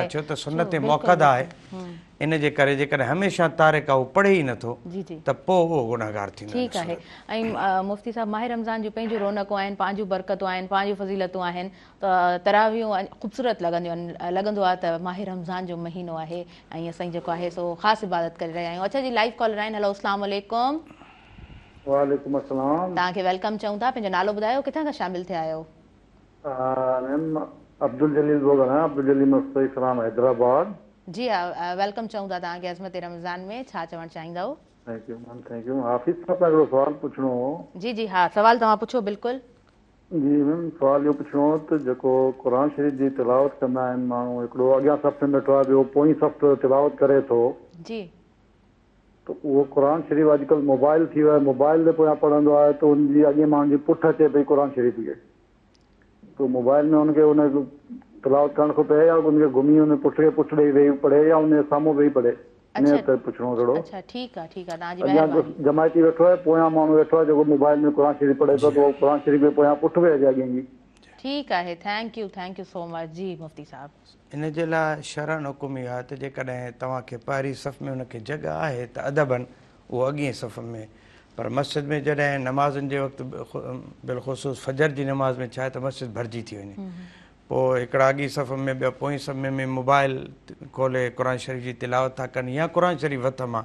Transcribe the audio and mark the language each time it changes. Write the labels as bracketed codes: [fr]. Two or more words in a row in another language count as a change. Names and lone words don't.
[sd] छो त सुन्नत मुअक्कदा आहे। इन जे करे जेकॾहिं हमेशह तारिका हू पढ़े ई नथो त पोइ उहो गुनाहगार थींदो। ठीकु आहे। ऐं मुफ्ती साहब, माह रमज़ान जूं पंहिंजूं रौनकूं आहिनि, पंहिंजूं बरकतूं आहिनि, पंहिंजूं फज़ीलतूं आहिनि। त तरावियूं ख़ूबसूरत लॻंदियूं आहिनि। लॻंदो आहे त माह रमज़ान जो महीनो आहे ऐं असां जेको आहे सो ख़ासि इबादत करे रहिया आहियूं। अच्छा जी, लाइव कॉलर आहिनि। हेलो, [ar] السلام عليكم. وعليكم السلام. [sd] तव्हांखे वेलकम चऊं था। पंहिंजो नालो ॿुधायो, किथां खां शामिल थिया आहियो? [ur] عبدالجلیل بول رہا ہے۔ عبدالجلیل مصطفیٰ اسلام حیدرآباد. [sd] जी हा, वेलकम चऊं था तव्हांखे अज़मत रमज़ान में। छा चवणु चाहींदव? [en] thank you ma'am, thank you. [sd] हाफ़िज़ साहब सां सवाल पुछणो हो। जी जी हा, सवाल तव्हां पुछो। बिल्कुलु जी मैम, सवाल इहो पुछणो हो त जेको क़ुर शरीफ़ जी तिलावत कंदा आहिनि माण्हू, हिकिड़ो अॻियां सफ़ में वेठो आहे, ॿियो पोइ सफ़ तिलावत करे थो, जी, त उहो क़ुर शरीफ़ अॼुकल्ह मोबाइल थी वियो आहे, मोबाइल ते पोयां पढ़ंदो आहे त हुनजी अॻे माण्हुनि जी पुठि अचे पई क़ुर शरीफ़ खे, त मोबाइल में हुनखे हुन तिलावत करणु खपे या हुनखे घुमी हुन पुठि खे पुठि ॾेई वेही पढ़े या हुन साम्हूं वेही पढ़े? पुछणो थोरो। अच्छा, ठीकु आहे, ठीकु आहे। तव्हांजी महिरबानी। जमायती वेठो आहे, पोयां माण्हू वेठो आहे जेको मोबाइल में क़ुर शरीफ़ पढ़े थो, त उहो क़ुर शरीफ़ में पोयां पुठि वेही अॻे जी। ठीकु आहे, [en] thank you so much. [sd] जी मुफ्ती साहब, इन जे लाइ शरअन हुकुम इहो आहे त जेकॾहिं तव्हांखे पहिरीं सफ़ में हुनखे जॻह आहे त अदबनि उहो अॻिए सफ़ में, पर मस्जिद में जॾहिं नमाज़ुनि जे वक़्तु बिलख़ुसूस फजर जी नमाज़ में छा आहे त मस्जिद भरिजी थी वञे, पोइ हिकिड़ा अॻी सफ़ में ॿिया पोइ सफ़ में मोबाइल खोले क़ुर शरीफ़ जी तिलावत था कनि या क़ुर शरीफ़ हथ मां।